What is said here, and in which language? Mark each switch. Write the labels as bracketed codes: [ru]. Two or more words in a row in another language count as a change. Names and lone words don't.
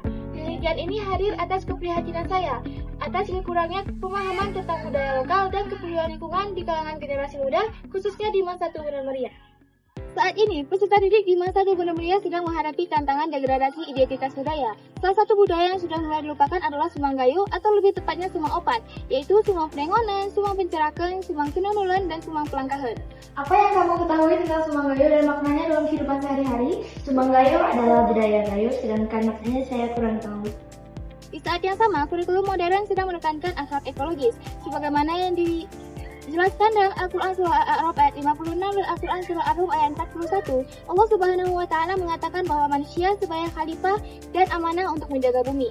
[id] Penelitian ini hadir atas keprihatinan saya atas kurangnya pemahaman tentang budaya lokal dan kepedulian lingkungan di kalangan generasi muda, khususnya di Masa 1 Benomria. Saat ini, peserta didik di Masa 1 Benomria sedang menghadapi tantangan degradasi identitas budaya. Salah satu budaya yang sudah mulai dilupakan adalah Sumanggayo atau lebih tepatnya Sumang Opat, yaitu Sumang Penengonan, Sumang Pencerakeun, Sumang Kinunuleun, dan Sumang Pelangkaheun. Apa yang kamu ketahui tentang Sumanggayo dan maknanya dalam kehidupan sehari-hari? Sumanggayo adalah budaya Gayo, sedangkan maknanya saya kurang tahu. Di saat yang sama, kurikulum modern sedang menekankan akhlak ekologis, sebagaimana yang dijelaskan dalam Al-Quran Surah Al-A'raf ayat 56 dan Al-Quran Surah Ar-Rum ayat 41, Allah [ar] Subhanahu wa Ta'ala [id] mengatakan bahwa manusia sebagai khalifah dan amanah untuk menjaga bumi.